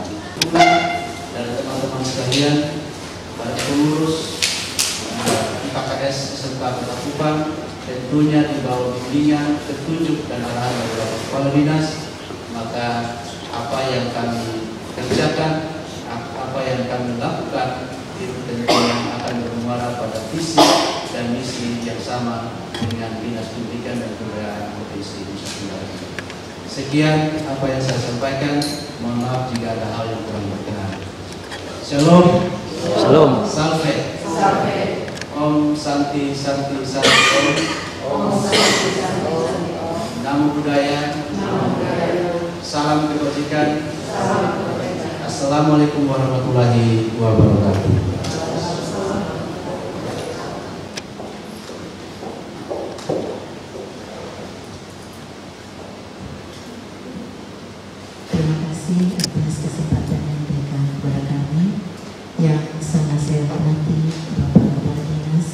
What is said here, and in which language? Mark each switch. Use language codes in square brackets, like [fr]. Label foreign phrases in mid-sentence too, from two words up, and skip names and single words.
[id] Dan teman-teman sekalian, para pengurus IPKS SMK Kota Kupang, tentunya di bawah bimbingan, petunjuk dan arahan dari Bapak Kepala Dinas, maka apa yang kami kerjakan, apa yang kami lakukan itu tentunya akan bermuara pada visi dan misi yang sama dengan Dinas Pendidikan dan Kebudayaan Provinsi Nusa Tenggara Timur. Sekian apa yang saya sampaikan. Mohon maaf jika ada hal yang kurang berkenan. Shalom. Shalom. Salve. Salve. [sa] ॐ शान्ति शान्ति शान्ति ॐ. ॐ शान्ति शान्ति शान्ति ॐ. [pi] Namo Buddhaya. Namo Buddhaya. [id] Salam kebajikan. Salam kebajikan. [ar] السلام عليكم ورحمة الله وبركاته. [id] Atas kesempatan yang diberikan kepada kami, yang sangat saya hormati Bapak Kepala Dinas